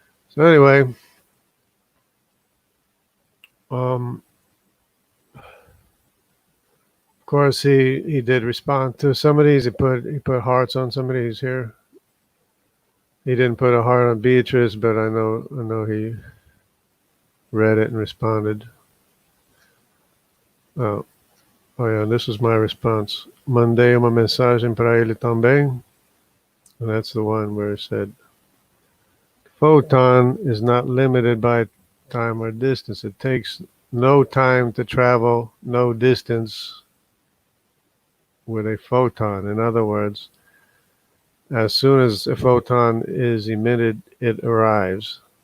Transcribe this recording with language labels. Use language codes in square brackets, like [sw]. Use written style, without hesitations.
[en] So anyway, of course he did respond to some of these. He put hearts on some of these here. He didn't put a heart on Beatrice, but I know he read it and responded. Oh yeah, this was my response. [pt] Mandei uma mensagem para ele também. [en] And that's the one where it said, photon is not limited by time or distance. It takes no time to travel, no distance with a photon. In other words, as soon as a photon is emitted, it arrives.